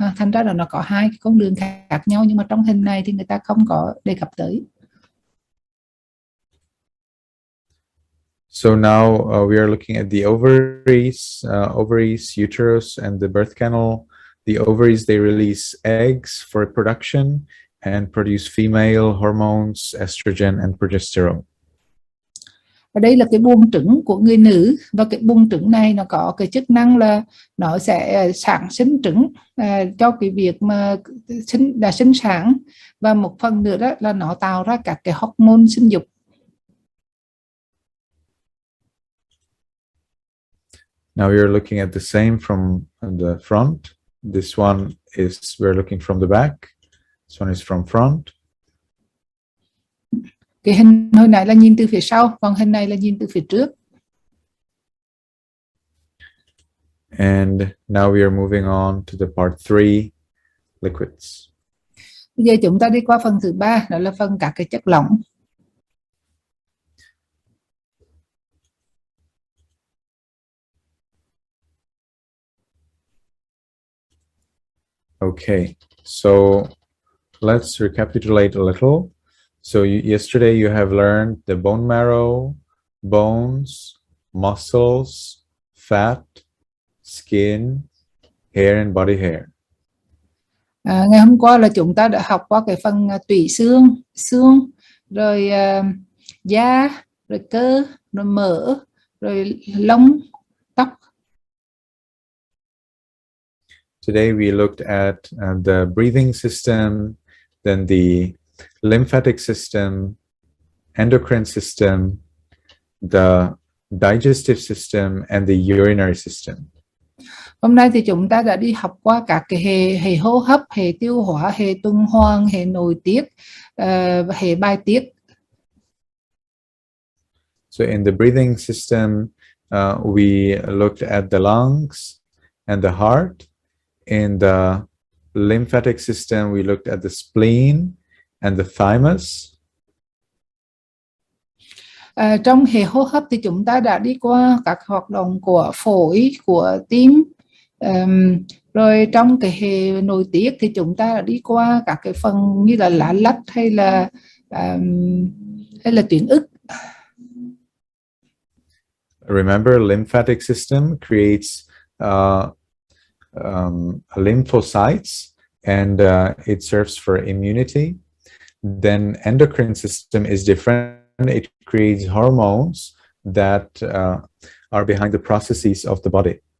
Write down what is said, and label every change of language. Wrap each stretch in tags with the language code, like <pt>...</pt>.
<vi>Thành ra là nó có hai cái con đường khác nhau, nhưng mà trong hình này thì người ta không có đề cập tới.</vi> <en>So now we are looking at the ovaries, uterus, and the birth canal. The ovaries, they release eggs for reproduction and produce female hormones, estrogen and progesterone.</en> <vi>Ở đây là cái buồng trứng của người nữ, và cái buồng trứng này nó có cái chức năng là nó sẽ sản sinh trứng cho cái việc mà sinh sản, và một phần nữa đó là nó tạo ra các cái hormone sinh dục.</vi> <en>Now we are looking at the same from the front. This one is, we're looking from the back. This one is from front.</en> <vi>Cái hình hồi nãy là nhìn từ phía sau, còn hình này là nhìn từ phía trước.</vi> <en>And now we are moving on to the part 3, liquids.</en> <vi>Bây giờ chúng ta đi qua phần thứ 3, đó là phần các cái chất lỏng.</vi> <en>Okay, so let's recapitulate a little. So yesterday you have learned the bone marrow, bones, muscles, fat, skin, hair and body hair.</en> <vi>Ngày hôm qua là chúng ta đã học qua cái phần tủy xương, rồi da, rồi cơ, rồi mỡ, rồi lông, tóc.</vi> <en>Today we looked at the breathing system, then the lymphatic system, endocrine system, the digestive system, and the urinary system.</en> <vi>Hôm nay thì chúng ta đã đi học qua các cái hệ hô hấp, hệ tiêu hóa, hệ tuần hoàn, hệ nội tiết, hệ bài tiết.</vi> <en>So in the breathing system, we looked at the lungs and the heart. In the lymphatic system, we looked at the spleen and the thymus.</en> <vi>Trong hệ hô hấp thì chúng ta đã đi qua các hoạt động của phổi, của tim. Rồi trong cái hệ nội tiết thì chúng ta đã đi qua các cái phần như là lá lách hay là tuyến ức.</vi> <en>Remember, lymphatic system creates lymphocytes, and it serves for immunity. Then endocrine system is different. It creates hormones that are behind the processes of the body.</en>